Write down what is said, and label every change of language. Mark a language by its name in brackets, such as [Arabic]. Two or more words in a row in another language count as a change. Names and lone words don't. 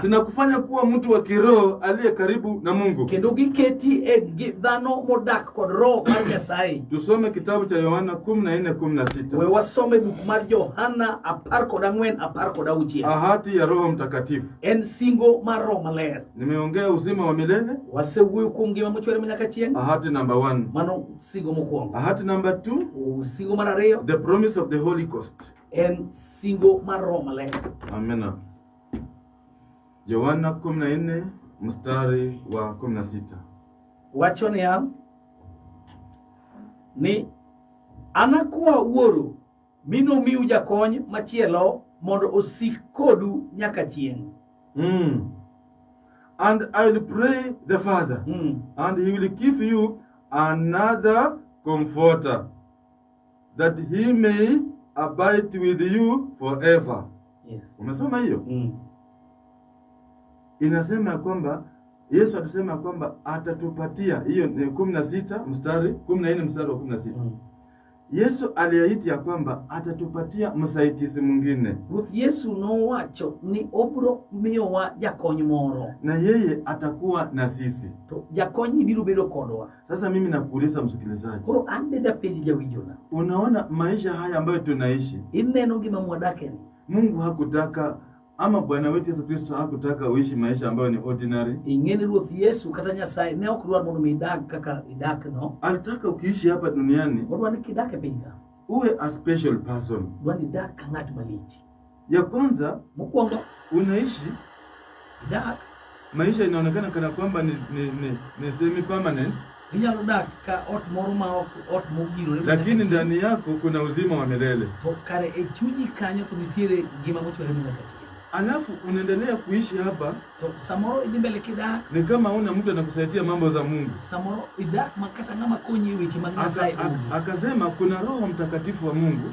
[Swahili] zinakufanya kuwa mtu wa kiroho aliye karibu na Mungu. [Luo (Kenya and Tanzania)] kendo giketi e dhano modak kod roho mar Nyasaye. [Swahili] Tusome kitabu cha Yohana 14:16. [Luo (Kenya and Tanzania)] We wasome buk mar Yohana 14:16. [Swahili] Ahadi ya Roho Mtakatifu. [Luo (Kenya and Tanzania)] En singo mar roho maler. [Swahili] Nimeongea uzima wa milele. [Luo (Kenya and Tanzania)] Wasewuoyo kuom ngima mochwere manyaka chieng'. [Swahili] Ahadi number 1. [Luo (Kenya and Tanzania)] Mano singo mokwongo. [Swahili] Ahadi number 2. [Luo (Kenya and Tanzania)] Singo mar ariyo, [English] the promise of the Holy Ghost. [Luo (Kenya and Tanzania)] En singo mar roho maler. Amena. [Swahili] Yohana 14 mstari wa 16. [Luo (Kenya and Tanzania)] Wacho ni anakuwa wuoro mino miu jakony machielo mondo osik kodu nyaka chieng'. [English] And I'll pray the Father, and he will give you another comforter, that he may abide with you forever. Yes. [Swahili] Umesoma hiyo? Inasema kwamba Yesu alisema kwamba atatupatia, hiyo ni 16 mstari 14 mstari wa 16. Yesu aliahidi ya kwamba atatupatia msaidizi mwingine. [Luo (Kenya and Tanzania)] Ruoth Yesu nowacho ni obro miyowa jakony moro, [Swahili] na yeye atakuwa na sisi. [Luo (Kenya and Tanzania)] To jakony biro bedo kodwa. [Swahili] Sasa mimi nakuuliza msikilizaji, [Luo (Kenya and Tanzania)] koro an beda penj jawinjona, [Swahili] unaona maisha haya ambayo tunaishi, [Luo (Kenya and Tanzania)] ineno gima mwadake ni [Swahili] Mungu hakutaka, ama Bwana wetu Yesu Kristo hakutaka uishi maisha ambayo ni ordinary. [Luo (Kenya and Tanzania)] Ingeni Ruoth Yesu kata Nyasaye ne ok dwar mondo idag kaka idak no. [Swahili] Alitaka ukiishi hapa duniani, [Luo (Kenya and Tanzania)] odwar ni kidake pinga [English] uwe a special person. [Luo (Kenya and Tanzania)] Dwar ni dak ka ng'at malich. [Swahili] Ya kwanza, [Luo (Kenya and Tanzania)] mokwongo [Swahili] unaishi [Luo (Kenya and Tanzania)] dak [Swahili] maisha inaonekana kana kwamba ni [English] semi permanent. [Luo (Kenya and Tanzania)] Inyalo dak ka ot moro ma ot mogirore, [Swahili] lakini ndani yako kuna uzima wa milele. [Luo (Kenya and Tanzania)] To kare e chunyi kanyo to nitiere ngima mochwere manyaka chieng'. [Swahili] Alafu unaendelea kuishi hapa, [Luo (Kenya and Tanzania)] to samoro idhi mbele kidak [Swahili] ni kama una mtu anakusaidia mambo za Mungu. [Luo (Kenya and Tanzania)] Samoro idak makata ng'ama konyi weche mag Nyasaye. [Swahili] Akasema kuna Roho Mtakatifu wa Mungu,